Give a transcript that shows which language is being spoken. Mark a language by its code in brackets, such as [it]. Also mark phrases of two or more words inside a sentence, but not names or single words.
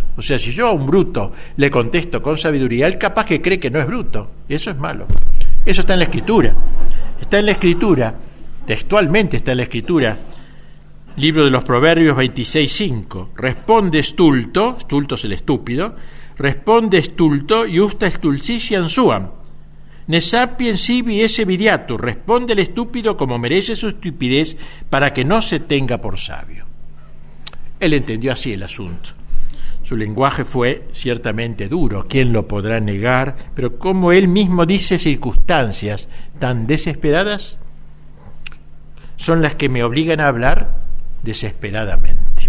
[es] O sea, si yo a un bruto le contesto con sabiduría, él capaz que cree que no es bruto, y eso es malo. Eso está en la Escritura. Está en la Escritura, textualmente está en la Escritura. Libro de los Proverbios 26:5. [la] Responde stulto [es] es el estúpido, [la] responde stulto, iusta stultitiam suam. Ne sapiens sibi esse vidiatur, [es] responde el estúpido como merece su estupidez, para que no se tenga por sabio. Él entendió así el asunto. Su lenguaje fue ciertamente duro, ¿quién lo podrá negar? Pero como él mismo dice, circunstancias tan desesperadas son las que me obligan a hablar desesperadamente.